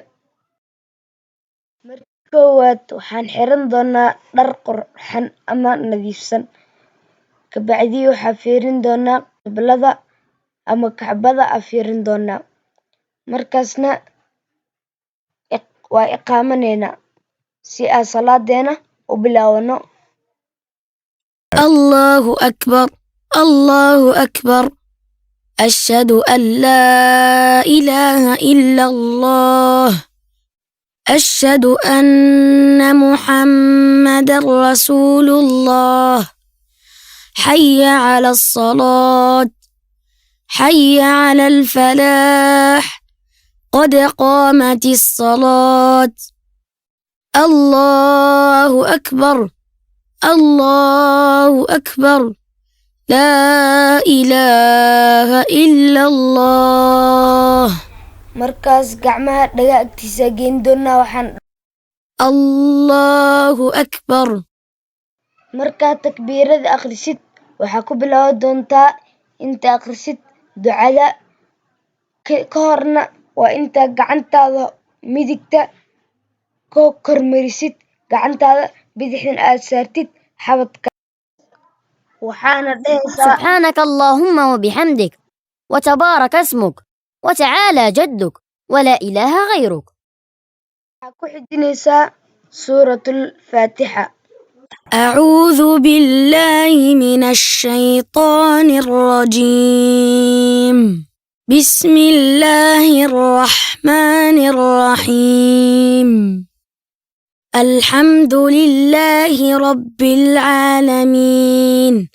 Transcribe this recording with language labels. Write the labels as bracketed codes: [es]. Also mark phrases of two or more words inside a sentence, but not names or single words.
[so] Marka koowaad waxaan xiran doonaa dhar qurxan ama nadiifsan. Kabacdi waxaan fiirin doonaa qiblada ama Kacbada aan fiirin doonaa. Markaasna waa iqaamaneynaa si aan salaadeena u bilaawano. [ar] الله أكبر الله أكبر أشهد أن لا إله إلا الله أشهد أن محمد رسول الله حي على الصلاة حي على الفلاح قد قامت الصلاة الله أكبر الله أكبر لا إله إلا الله. [so] Markaas gacmaha dhaga agtiisa geyn doonaa waxaan [ar] الله أكبر. [so] markaa takbiirada akhrisid waxaa ku bilaabi doontaa inta akhrisid ducada ka horna waa inta gacantaada midigta ka kormarisid gacantaada bidixna aad saartid xabadka. waxaana dhehaysaa [ar] سبحانك اللهم وبحمدك وتبارك اسمك وتعالى جدك ولا إله غيرك. [so] waxaa ku xijinaysaa suuratul faatixa. [ar] أعوذ بالله من الشيطان الرجيم بسم الله الرحمن الرحيم الحمد لله رب العالمين